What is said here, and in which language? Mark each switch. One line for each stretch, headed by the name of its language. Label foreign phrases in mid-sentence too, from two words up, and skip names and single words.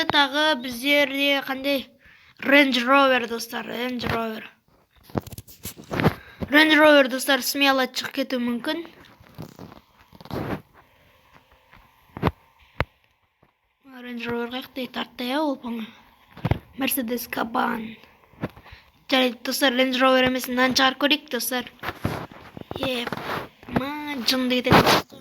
Kazakh: Тағы біздерде қандай? Range Rover достар, Range Rover достар, смело шығып кетуі мүмкін. Range Rover қайықтай тартты ол, по-моему. Mercedes Кабан. Жарайды достар, Range Rover емес, мынаны шығарып көрейік достар. Жынды кетеді.